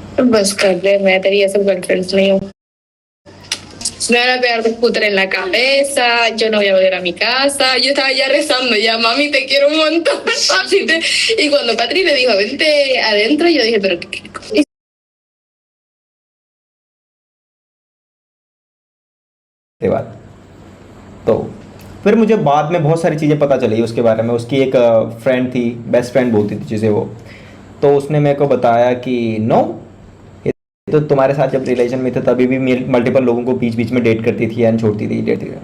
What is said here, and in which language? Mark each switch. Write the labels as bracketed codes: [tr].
[hi] बस कर दे, मैं तेरी ऐसे गर्लफ्रेंड्स नहीं हूँ। [es] Me van a pegar de puta en la cabeza, yo no voy a volver a mi casa. Yo estaba ya rezando, ya mami te quiero un montón. Y cuando Patri le dijo vente adentro, yo dije pero ¿qué? [hi] के बाद तो फिर मुझे बाद में बहुत सारी चीज़ें पता चली उसके बारे में। उसकी एक फ्रेंड थी, बेस्ट फ्रेंड बोलती थी जिसे वो। तो उसने मेरे को बताया कि नो, ये तो तुम्हारे साथ जब रिलेशन में थे तभी भी मल्टीपल लोगों को बीच में डेट करती थी एंड छोड़ती थी, डेट थी।